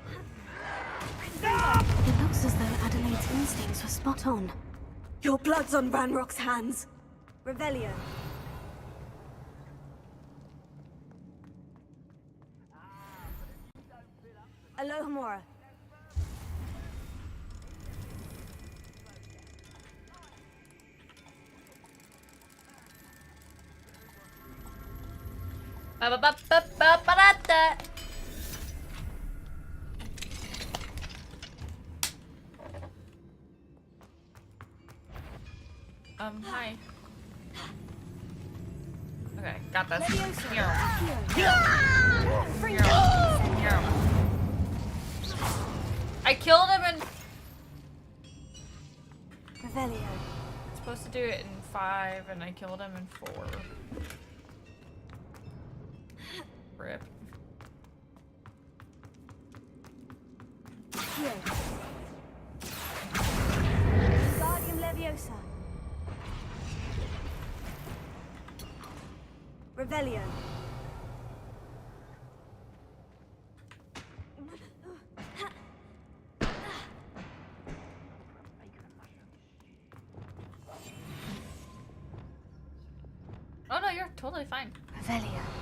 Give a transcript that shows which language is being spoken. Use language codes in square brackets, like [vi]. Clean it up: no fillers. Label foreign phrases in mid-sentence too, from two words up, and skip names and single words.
[en] It looks as though Adelaide's instincts were spot on. Your blood's on Ranrock's hands. Raviolion. Alohomora. Ba-ba-ba-ba-ba-ba-da. Hi. Okay, got this. Here. I killed him in... Raviolion. I'm supposed to do it in 5, and I killed him in 4. Rip. Here. Guardium Leviosa. Raviolion. Oh no, you're totally fine. Raviolion.